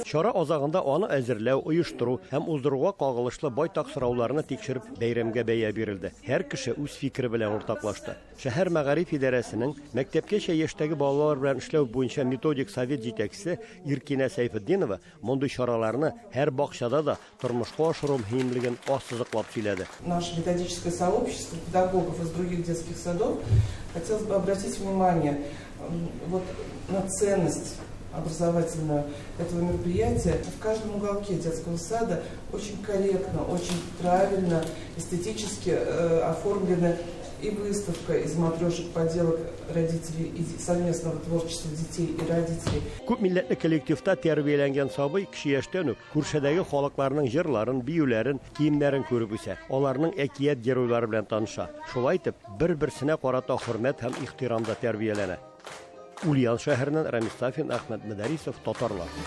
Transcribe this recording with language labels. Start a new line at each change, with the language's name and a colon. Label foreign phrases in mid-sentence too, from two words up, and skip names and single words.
Tatar: Чара азагында аны әзерләү, оештыру һәм уздыруга кагылышлы байтак сорауларны тикшереп, бәйрәмгә бәя бирелде. Һәр кеше үз фикере белән уртаклашты. Шәһәр мәгариф идарәсенең мәктәпкәчә яшьтәге балалар белән эшләү буенча методик совет җитәкчесе Иркинә Сәйфетдинова мондый чараларны һәр бакчада да тормышка ашыру мөһимлеген ассызыклап сөйләде.
Russian: Наше методическое сообщество педагогов из других детских садов хотелось бы обратить внимание на ценность образовательную этого мероприятия. В каждом уголке детского сада очень корректно, очень правильно, эстетически оформлена и выставка из матрешек поделок родителей и совместного творчества детей и родителей.
Tatar: Күп милләтле коллективта тәрбияләнгән сабый кеше яшьтән үк күршәдәге халыкларның җырларын, биюләрен, киемнәрен күреп үсә. Аларның әкият геройлары белән таныша. Шулай итеп, бер-берсенә карата хөрмәт һәм ихтирамда тәрбияләнә. Ульян шәһәреннән Рамис Сафин, Әхмәт Мәдәрисов, Татарлар.